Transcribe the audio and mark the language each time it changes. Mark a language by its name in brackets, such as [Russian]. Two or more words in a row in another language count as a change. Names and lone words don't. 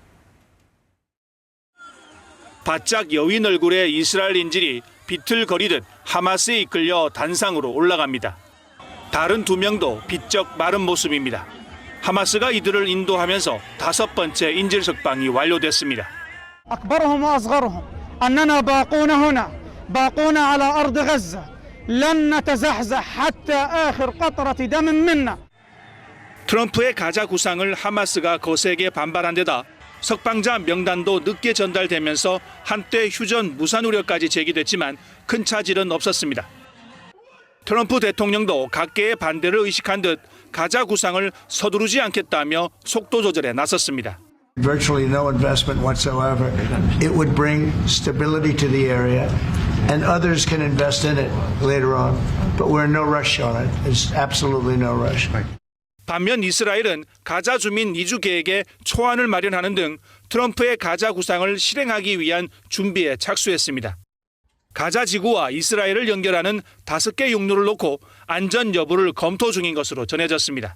[Korean] 바짝 여윈 얼굴의 이스라엘 인질이 비틀거리듯 하마스에 이끌려 단상으로 올라갑니다. 다른 두 명도 비쩍 마른 모습입니다. 하마스가 이들을 인도하면서 5번째 인질 석방이 완료됐습니다. [Arabic] أكبرهم وأصغرهم أننا باقون هنا باقون على أرض غزة لن نتزحزح حتى آخر قطرة دم منا. [Korean] 트럼프의 가자 구상을 하마스가 거세게 반발한 데다 석방자 명단도 늦게 전달되면서 한때 휴전 무산 우려까지 제기됐지만 큰 차질은 없었습니다. 트럼프 대통령도 각계의 반대를 의식한 듯 가자 구상을 서두르지 않겠다며 속도 조절에 나섰습니다. [English] Virtually no investment whatsoever. It would bring stability to the area, and others can invest in it later on. But we're in no rush on it. There's absolutely no rush. [Korean] 반면 이스라엘은 가자 주민 이주 계획에 초안을 마련하는 등 트럼프의 가자 구상을 실행하기 위한 준비에 착수했습니다. 가자 지구와 이스라엘을 연결하는 5개 육로를 놓고 안전 여부를 검토 중인 것으로 전해졌습니다.